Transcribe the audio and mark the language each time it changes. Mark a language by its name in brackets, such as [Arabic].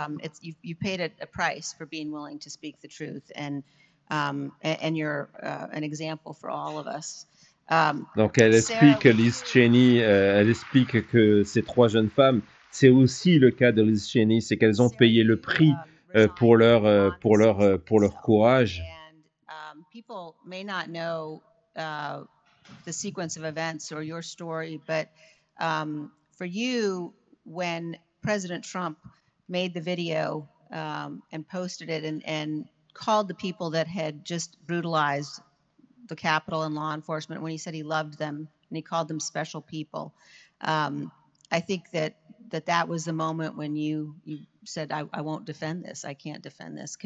[English] It's you paid a price for being willing to speak the truth, and you're an example for all of us. [French] Donc elle Sarah, explique, Liz Cheney, elle explique que ces trois jeunes femmes, c'est aussi le cas de Liz Cheney, c'est qu'elles ont payé le prix pour leur courage. [English] And people may not know the sequence of events or your story, but for you, when President Trump made the video and posted it and called the people that had just brutalized the Capitol and law enforcement, when he said he loved them and he called them special people, I think that was the moment when you said, I won't defend this. I can't defend this.